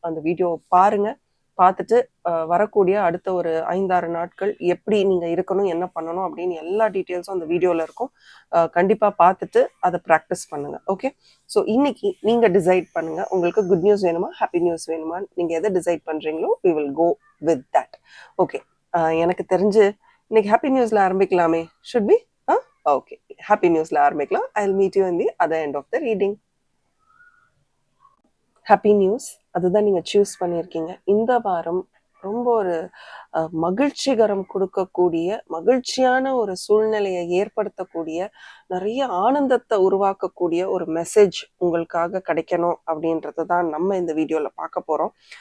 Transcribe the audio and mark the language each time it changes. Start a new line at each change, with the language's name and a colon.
Tamil: அந்த வீடியோவை பாருங்கள். பார்த்துட்டு வரக்கூடிய அடுத்த ஒரு 5-6 நாட்கள் எப்படி நீங்கள் இருக்கணும், என்ன பண்ணணும் அப்படின்னு எல்லா டீட்டெயில்ஸும் அந்த வீடியோவில் இருக்கும். கண்டிப்பாக பார்த்துட்டு அதை ப்ராக்டிஸ் பண்ணுங்கள். ஓகே, ஸோ இன்னைக்கு நீங்கள் டிசைட் பண்ணுங்கள், உங்களுக்கு குட் நியூஸ் வேணுமா, ஹாப்பி நியூஸ் வேணுமா? நீங்கள் எதை டிசைட் பண்ணுறீங்களோ
English: we will go with that.
Tamil: Okay, எனக்கு தெரிஞ்சு இன்னைக்கு ஹாப்பி நியூஸில் ஆரம்பிக்கலாமே.
English: should be okay,
Tamil: ஹாப்பி நியூஸில் ஆரம்பிக்கலாம்.
English: I will meet you in the other end of the reading.
Tamil: Happy news அதுதான் நீங்கள் சூஸ் பண்ணியிருக்கீங்க. இந்த வாரம் ரொம்ப ஒரு மகிழ்ச்சிகரம் கொடுக்கக்கூடிய, மகிழ்ச்சியான ஒரு சூழ்நிலையை ஏற்படுத்தக்கூடிய, நிறைய ஆனந்தத்தை உருவாக்கக்கூடிய ஒரு மெசேஜ் உங்களுக்காக கிடைக்கணும் அப்படின்றது தான் நம்ம இந்த வீடியோவில் பார்க்க போகிறோம்.